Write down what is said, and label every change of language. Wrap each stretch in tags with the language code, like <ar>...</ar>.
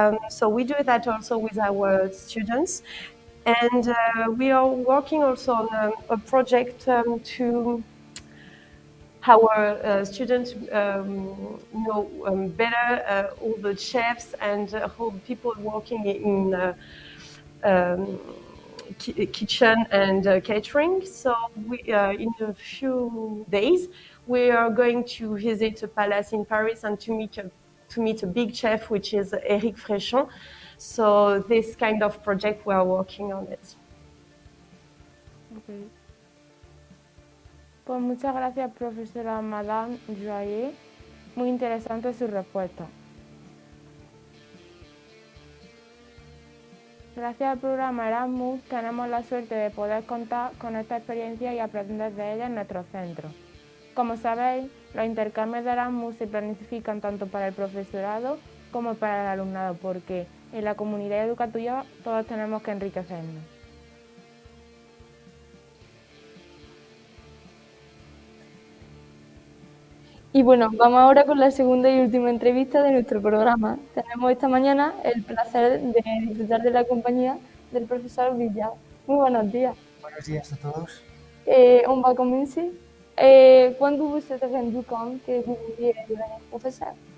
<en>So we do that also with our students. And we are working also on a project to our students know better all the chefs and all the people working in kitchen and catering. So we, in a few days, we are going to visit a palace in Paris and to meet a big chef, which is Eric Fréchon. So this kind of project, we are working on it. Okay.</en> <es>Pues muchas gracias, profesora Madame Joyer. Muy interesante su respuesta. Gracias al programa Erasmus tenemos la suerte de poder contar con esta experiencia y aprender de ella en nuestro centro. Como sabéis, los intercambios de Erasmus se planifican tanto para el profesorado como para el alumnado, porque en la comunidad educativa todos tenemos que enriquecernos. Y bueno, vamos ahora con la segunda y última entrevista de nuestro programa. Tenemos esta mañana el placer de disfrutar de la compañía del profesor Villa. Muy buenos días. Buenos días a todos.</es> <fr>On va commencer. Quand vous vous êtes rendu compte que vous vouliez devenir professeur?</fr>